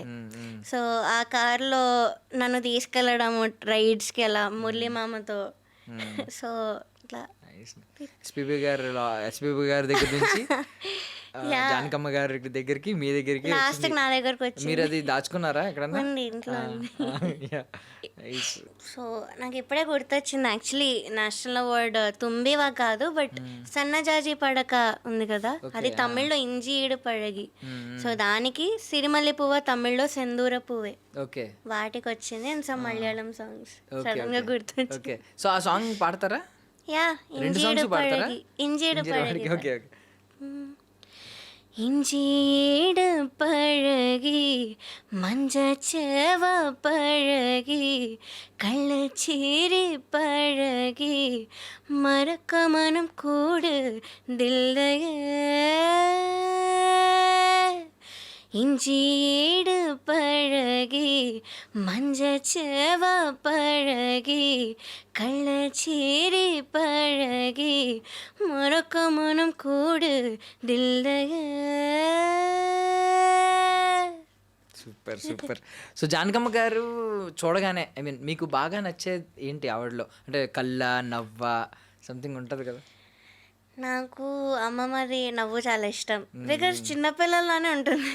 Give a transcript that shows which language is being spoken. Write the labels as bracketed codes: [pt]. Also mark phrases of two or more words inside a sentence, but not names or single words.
[te] సో ఆ కార్లో నన్ను తీసుకెళ్ళడము రైడ్స్కి అలా మురళీ మామతో. సో ఇట్లా ఎస్పీబీ గారి దగ్గర నుంచి జానకమ్మ గారి దగ్గరికి, మీ దగ్గరికి లాస్ట్కి నా దగ్గరకు వచ్చి మీరు అది దాచుకున్నారా ఎక్కడన్నా? ఉంది ఇంట్లో. [en] Yeah. Nice. [te] సో నాకు ఇప్పుడే గుర్తొచ్చింది యాక్చువల్లీ [en] national award [te] తుంబివా కాదు, బట్ సన్నజాజి పడక ఉంది కదా, అది తమిళ్లో ఇంజి ఈడు పడగి. సో దానికి సిరిమల్లి పువ్వ తమిళ్లో సెందూర పువ్వే, ఓకే, వాటికి వచ్చింది. [en] and some Malayalam songs sudden [te] గా గుర్తొచ్చింది. ఓకే. సో ఆ సాంగ్ పాడతారా? యా రెండు ఇంజీడు songs పాడతారా? పడగి, ఇంజీడు పడగి. ఓకే ఓకే. [ta] இஞ்சீடு பழகி மஞ்சச்சேவ பழகி கள்ளச்சீரி பழகி மறக்க மனம் கூடு தில்லையே. இஞ்சீடு பழகி மஞ்சச்சேவ பழகி கள்ளச்சீரி பழகி மறக்க மனம் கூடு தில்லையே. [en] super super. [te] సో జానకమ్మ గారు చూడగానే మీకు బాగా నచ్చేది ఏంటి ఆవిడలో? అంటే కళ్ళ, నవ్వ, సంథింగ్ ఉంటుంది కదా. నాకు అమ్మమ్మది నవ్వు చాలా ఇష్టం, బికాస్ చిన్నపిల్లలానే ఉంటుంది.